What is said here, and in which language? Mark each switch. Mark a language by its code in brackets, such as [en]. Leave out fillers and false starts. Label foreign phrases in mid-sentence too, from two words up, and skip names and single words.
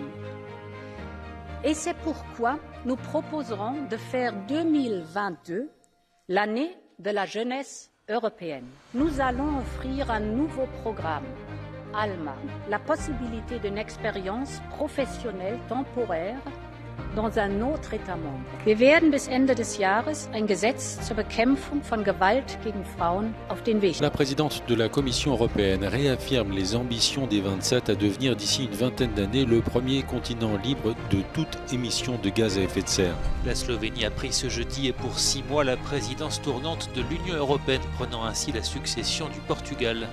[fr] Et c'est pourquoi nous proposerons de faire 2022 l'année de la jeunesse européenne. Nous allons offrir un nouveau programme, ALMA, la possibilité d'une expérience professionnelle temporaire dans un autre État membre. [de] Wir werden bis Ende des Jahres ein Gesetz zur Bekämpfung von Gewalt gegen Frauen auf den Weg. [fr] La présidente de la Commission européenne réaffirme les ambitions des 27 à devenir d'ici une vingtaine d'années le premier continent libre de toute émission de gaz à effet de serre. La Slovénie a pris ce jeudi et pour 6 mois la présidence tournante de l'Union européenne, prenant ainsi la succession du Portugal.